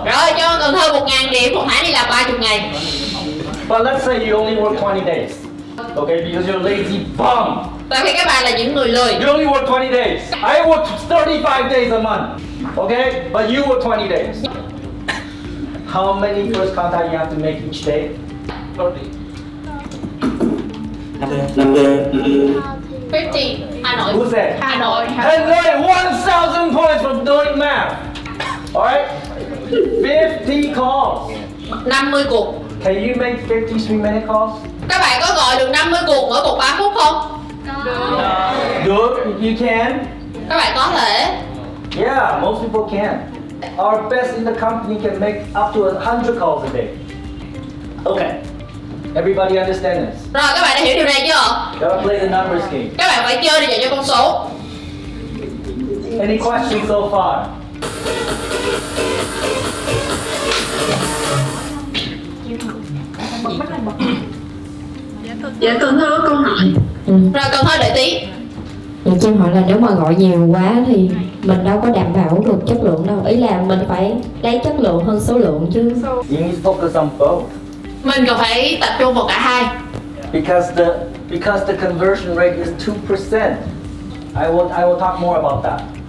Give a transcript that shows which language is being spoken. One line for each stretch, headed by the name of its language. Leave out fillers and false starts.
Vietnamese: Rồi cho Cần Thơ 1.000 điểm, một tháng đi làm 30 ngày.
English: But let's say you only work 20 days. Okay, because you're lazy bum.
Vietnamese: Tại vì các bạn là những người lười.
English: You only work 20 days. I work 35 days a month. Okay? But you work 20 days. How many first contact you have to make each day? 50. Hà Nội. Who said? Hà Nội. And then 1,000 points for doing math. Alright? 50 calls.
Vietnamese: 50 cuộc.
English: Can you make 53-minute calls?
Vietnamese: Các bạn có gọi được 50 cuộc mỗi cuộc 3 phút không?
English: Good, you can.
Vietnamese: Các bạn có thể.
English: Yeah, most people can. Our best in the company can make up to 100 calls a day. Okay. Everybody understand this?
Vietnamese: Rồi các bạn đã hiểu điều này chưa?
English: Gotta play the numbers game.
Vietnamese: Các bạn phải chơi để dành cho con số.
English: Any questions so far?
Vietnamese: Dạ Cần Thơ có câu hỏi. Rồi Cần Thơ đợi tí. Vậy cho hỏi là nếu mà gọi nhiều quá thì mình đâu có đảm bảo được chất lượng đâu. Ý là mình phải lấy chất lượng hơn số lượng chứ.
English: You need to focus on both.
Vietnamese: Mình cần phải tập trung vào cả hai.
English: Because the conversion rate is 2%. I will talk more about that.